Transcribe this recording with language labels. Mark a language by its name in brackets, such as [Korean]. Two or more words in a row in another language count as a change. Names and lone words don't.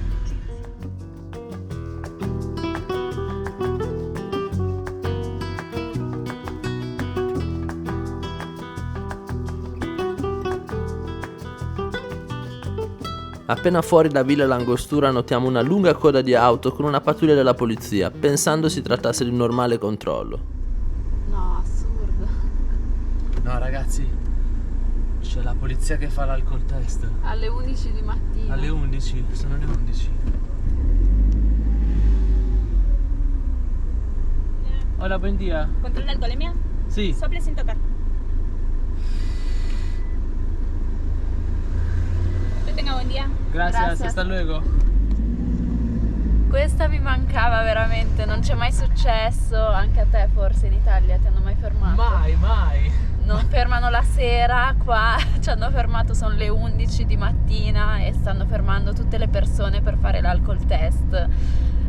[Italian] Appena fuori da Villa Langostura notiamo una lunga coda di auto con una pattuglia della polizia, pensando si trattasse di un normale controllo. No, assurdo. No ragazzi, c'è la polizia che fa l'alcol test. Alle 11 di mattina. Alle 11, sono le 11. [Spanish] Hola, buen día. ¿Control de alcoholemia? Sí. Sople sin tocar. Que tenga buen día. Gracias, hasta luego. [Italian] Questa mi mancava veramente, non c'è mai successo, anche a te forse in Italia ti hanno mai fermato? Mai. Non fermano la sera, qua ci hanno fermato, sono le 11 di mattina e stanno fermando tutte le persone per fare l'alcol test.